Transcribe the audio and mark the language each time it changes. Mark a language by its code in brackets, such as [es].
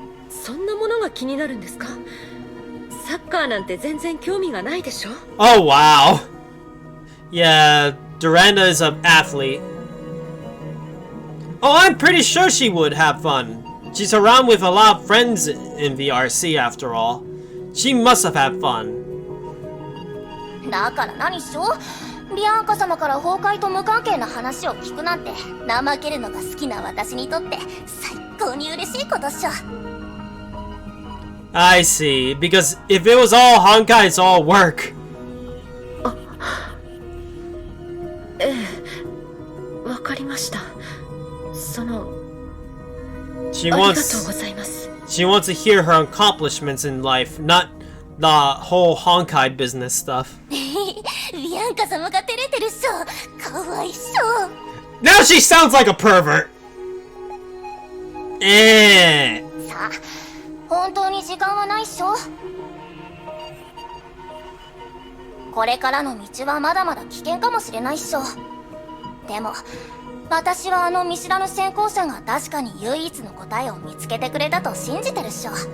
[ja] そんなものが気になるんですか？サッカーなんて全然興味がないでしょ？ [en] Oh, wow. Yeah, Durandal is an athlete. Oh, I'm pretty sure she would have fun. She's around with a lot of friends in VRC after all. She must have had fun. [ja] だから何っしょ。ビアンカ様から崩壊と無関係な話を聞くなんて、怠けるのが好きな私にとって最高に嬉しいことっしょ。 [en] I see. Because if it was all Honkai, it's all work. [ja] ええ、わかりました。その、 [en] She [ja] ありがとう [en] wants [ja] ございます。 [en] she wants to hear her accomplishments in life, not the whole Honkai business stuff. [ja] ビアンカ様が照れてるっしょ。かわいっしょ。 [en] Now she sounds like a pervert. [ja] さあ、本当に時間はないっしょ。これからの道はまだまだ危険かもしれないっしょ。でも私はあの見知らぬ先行者が確かに唯一の答えを見つけてくれたと信じてるっしょ。